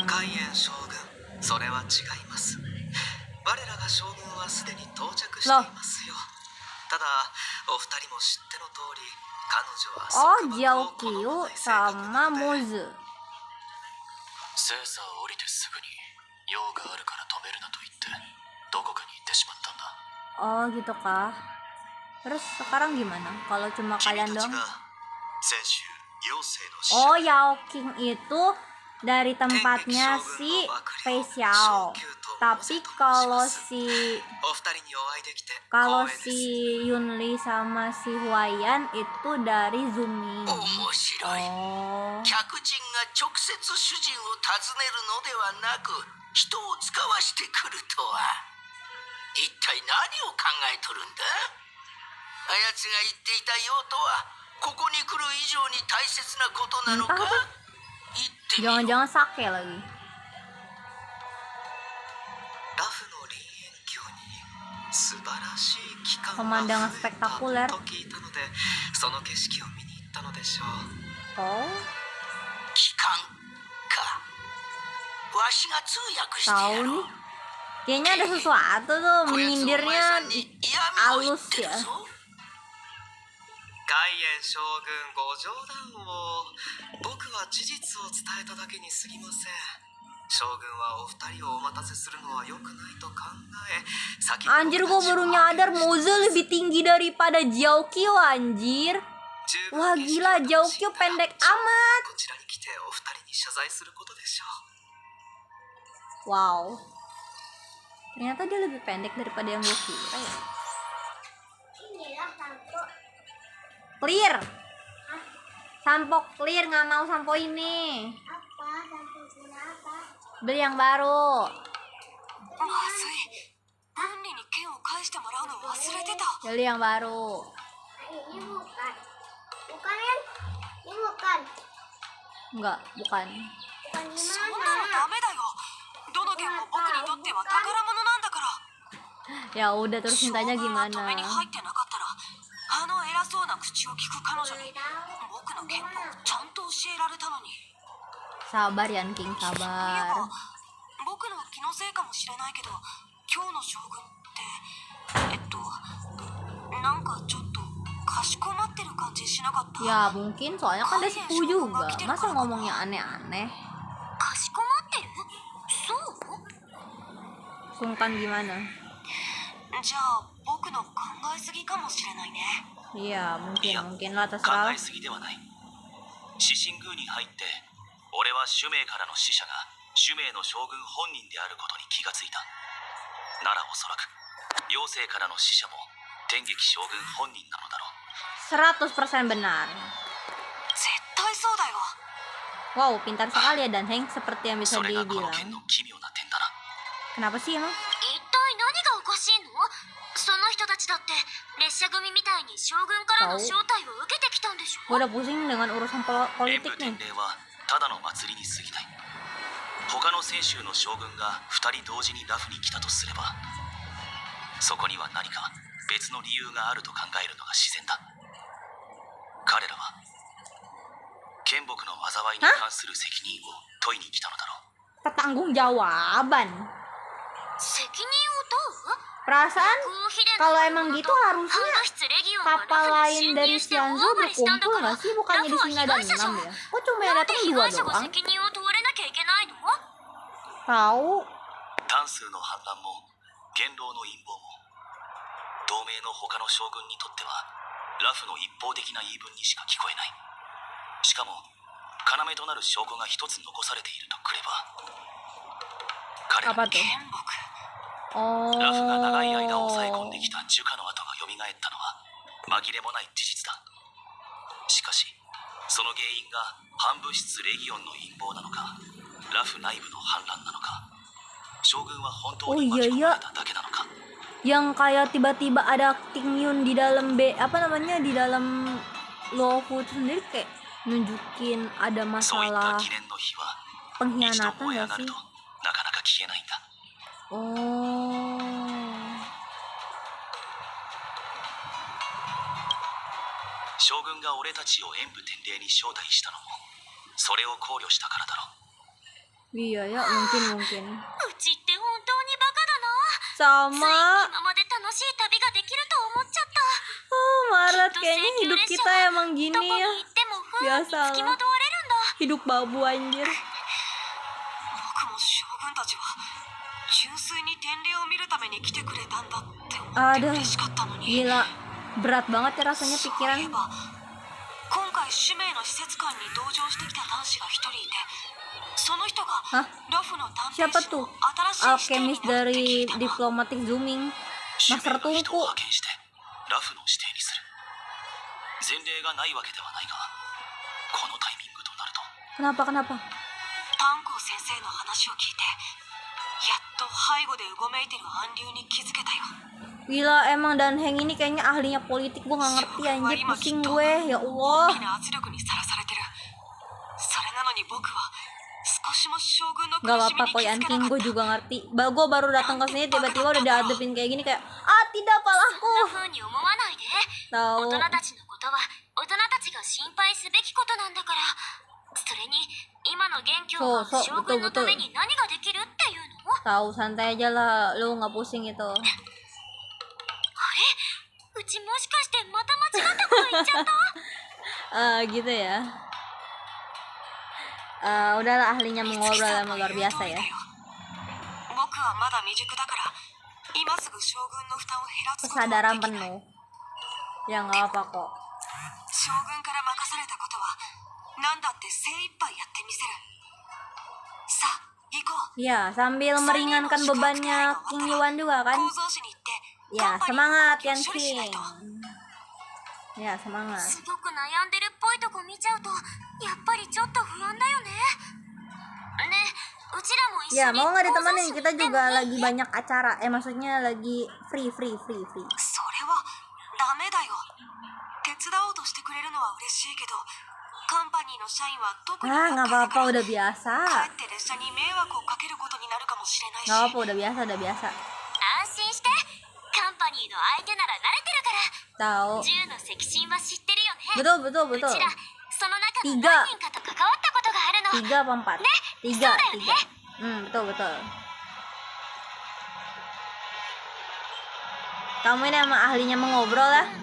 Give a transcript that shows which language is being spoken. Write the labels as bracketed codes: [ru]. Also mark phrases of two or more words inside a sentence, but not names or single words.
[ja] 海燕将軍、それは違います。我らが将軍はすでに到着していますよ。ただお二人も知っての通り、彼女は [id] Oh, Jiao Qiu sama Mozu. [ja] セーサーを降りてすぐに用があるから止めるなと言ってどこかに行ってしまったんだ。 [id] Oh, gitu kah? Terus sekarang gimana? Kalau cuma [ja] 君 [id] kalian [ja] たち [id] doang? [ja] が先週妖精の使者 [id] Oh, Yao King itu dari tempatnya si Fei Xiao. Tapi kalau si [ja] お二人にお会いできて [id] kalau [ja] 光栄です。 [id] si Yunli sama si Huayan itu dari Zooming. [ja] 面白い。 Oh. 客人が直接主人を訪ねるのではなく人を使わしてくるとは、一体何を考えとるんだ。あやつが言っていた用とはここに来る以上に大切なことなのか。 [id] Entah apa. [ja] 言ってみよう。 [id] Jangan-jangan sake lagi. [ja] ラフの林園峡に素晴らしい機関 [id] Pemandangan [ja] が増えた [id] spektakuler. [ja] と聞いたので、その景色を見に行ったのでしょう。 Oh, 機関か。わしが通訳してや [id] tahu [ja] ろう。 [id] nih. Kayaknya ada sesuatu tuh [ja] こやつお前 [id] menyindirnya [ja] さんに嫌味を言っ [id] halus [ja] てる [id] ya. [ja] ぞ。海燕将軍ご冗談を。僕は事実を伝えただけに過ぎません。将軍はお二人をお待たせするのは良くないと考え、先に [id] Anjir, gue baru nyadar Mozu lebih tinggi daripada Jiao Qiu, anjir. [ja] 十分 Wah, 景色 [id] gila, [ja] を [id] Jiao [ja] 楽しん [id] Qiu [ja] だら [id] pendek amat. [ja] こちらに来てお二人に謝罪することでしょう。 Wow. [id] Ternyata dia lebih pendek daripada yang gue kira ya. Clear. Sampo clear, nggak mau sampo ini. Beli yang baru. [ja] まずい。分離に剣を返してもらうの忘れてた。 [id] Beli yang baru. Ini bukan. Bukan kan? Ini bukan. Enggak, bukan. Bukan [ja] そん [id] gimana? [ja] なのダメだよ。どの剣も僕にとっては宝物なんだから。 [id] Ya udah, terus [ja] 将 [id] mintanya [ja] 軍が止めに [id] gimana? [ja] 入ってなかったら、あの偉そうな口を聞く彼女に僕の剣法をちゃんと教えられたのに。 [id] Sabar Yan King, [ja] そういえ [id] sabar. [ja] ば僕の気のせいかもしれないけど、今日の将軍ってなんかちょっとかしこまってる感じしなかった？ [id] Ya mungkin, soalnya kan ada sepuh juga. Masa ngomongnya aneh-aneh? [ja] かしこまってる？そう？ [id] Sungkan gimana? [ja] じゃあ僕の考えすぎかもしれないね。 [id] Iya, mungkin lah, [ja] 考 [id] terserah. [ja] えすぎではない。獅子宮に入って俺は主命からの使者が主命の将軍本人であることに気がついた。ならおそらく妖精からの使者も天撃将軍本人なのだろう。 [id] 100% benar. [ja] 絶対そうだよ。 [id] Wow, pintar sekali ya Dan Heng, seperti yang bisa [ja] それがこの [id] dibilang. [ja] 剣の奇妙な点だな。 [id] Kenapa sih emang? [ja] 一体何がおかしいの？その人たちだって列車組みたいに将軍からの招待を受けてきたんでしょ？ [id] Gue udah pusing dengan urusan [ja] 演 [id] politik [ja] 武 [id] nih. [ja] 典礼はただの祭りに過ぎない。他の泉州の将軍が2人同時にラフに来たとすれば、そこには何か別の理由があると考えるのが自然だ。彼らは剣木の災いに関する責任を問いに来たのだろう。 [id] Pertanggungjawaban. [ja] 責任を問う？ [id] Perasaan kalau emang gitu harusnya kapal lain dari Xianzhou berkumpul nggak sih? Bukannya di sini ada 6 ya? Kok cuma yang datang 2 doang? [ja] 責任を問われなきゃいけないの？ [id] Tahu? [ja] 単数の反乱も元老の陰謀も同盟の他の将軍にとってはラフの一方的な言い分にしか聞こえない。しかも要となる証拠が一つ残されているとくれば、彼ら [id] Apa [ja] に [id] tuh? [ja] ラフが Oh. 長い間抑え込んできたジュカの跡が蘇ったのは紛れもない事実だ。しかしその原因が反物質レギオンの陰謀なのか、ラフ内部の反乱なのか、将軍は本当に巻き込まれただけなのか。 [id] Yang kayak tiba-tiba ada King Yun di dalam di dalam Lawful sendiri kayak nunjukin ada [ja] そういった [id] masalah [ja] 記念の日は一度 [id] pengkhianatan [ja] 燃え上 [id] gak [ja] がる [id] sih? [ja] となかなか消えないんだ。 Oh. 将軍が俺たちを演武天礼に招待したのもそれを考慮したからだろう。 [id] Iya ya, mungkin. [ja] うちって本当にバカだな。つい [id] Sama. [ja] 今まで楽しい旅ができると思っちゃった。 [id] Oh, Maret kayaknya hidup kita emang [ja] ど [id] gini [ja] こに [id] ya. [ja] 行っても不安につ [id] Biasa [ja] きまとわれるんだ。 [id] Hidup babu anjir. [ja] 僕も将軍たちは純粋に典礼を見るために来てくれたんだって思って [id] Aduh, [ja] 嬉しかったのに。 [id] gila. Berat banget ya rasanya [ja] そうい [id] pikiran. [ja] えば今回使命の施設館に同乗してきた男子が一人いて、その人が Hah? ラフの探偵 [id] Siapa [ja] 士 [id] tuh? [ja] の新しい視点に [id] Alchemist [ja] なるって聞 [id] dari [ja] いたの。 [id] Diplomatic Zooming. [ja] 使命 [id] Master [ja] が人を [id] Tungku. [ja] 派遣してラフの指定にする。前例がないわけではないが、このタイミングとなると [id] Kenapa? [ja] 炭鉱先生の話を聞いて、やっと背後でうごめいてる暗流に気づけたよ。 [id] Gila emang Dan Heng ini kayaknya ahlinya politik, gue gak ngerti anjir, pusing gue, [ar] ya Allah. [ja] 大きな圧力にさらされてる。それなのに僕は少しも将軍の苦 [id] Gak [ja] しみ [id] apa-apa [ja] に [id] kok [ja] 気づ [id] Yan [ja] け [id] King, [ja] なか [id] gue [ja] った。 [id] juga ngerti. Gue baru datang ke sini tiba-tiba udah dihadapin kayak gini kayak, ah tidak [ja] そん [id] palaku. [ja] な風に思わないで。大 [id] Tahu. [ja] 人たちのことは大人たちが心配すべきことなんだから。それに今の元凶が将軍のために何ができるっていうの？ [id] Tahu, santai aja lah, lu nggak pusing itu. [ja] あれ？うちもしかしてまた間違ったこと言っちゃった？ [id] Gitu ya. Udahlah, ahlinya mengobrol sama luar biasa ya. [ja] 僕はまだ未熟だから、今すぐ将軍の負担を減らすことは [id] Kesadaran [ja] できない。 [id] penuh. Ya nggak apa kok. [ja] 将軍から任されたことは何だって精一杯やってみせる。さあ行こう。 [id] Ya, sambil meringankan bebannya King Yuan juga kan. [ja] 構造紙に行って [id] Ya, [ja] カンパニーの [id] semangat [ja] 動きを [id] Yan [ja] 処理しない [id] King. [ja] と。 [id] Ya, semangat. [ja] すごく悩んでるっぽいとこ見ちゃうとやっぱりちょっと不安だよね。ねえ、うちらも一緒 [id] Ya, [ja] に [id] mau nggak [ja] 構造 [id] ditemenin? [ja] 紙 [id] Kita [ja] でも [id] juga [ja] いい？ [id] lagi banyak acara. Maksudnya lagi free. [ja] それはダメだよ。手伝おうとしてくれるのは嬉しいけど、カンパニーの社員は特に [id] Ah, nggak [ja] 厄介だ [id] apa-apa, [ja] から、 [id] udah biasa. [ja] かえって列車に迷惑をかけることになるかもしれないし。 [id] Nggak apa, udah biasa. [ja] 安心して。カンパニーの相手なら慣れてるから。 [id] Tahu. [ja] 銃の赤心は知ってるよね。 [id] Betul. [ja] うちらその中の [id] Tiga. [ja] 何人かと関わったことがあるの。 [id] 3 apa 4? 3. Betul. Kamu ini emang ahlinya mengobrol ya.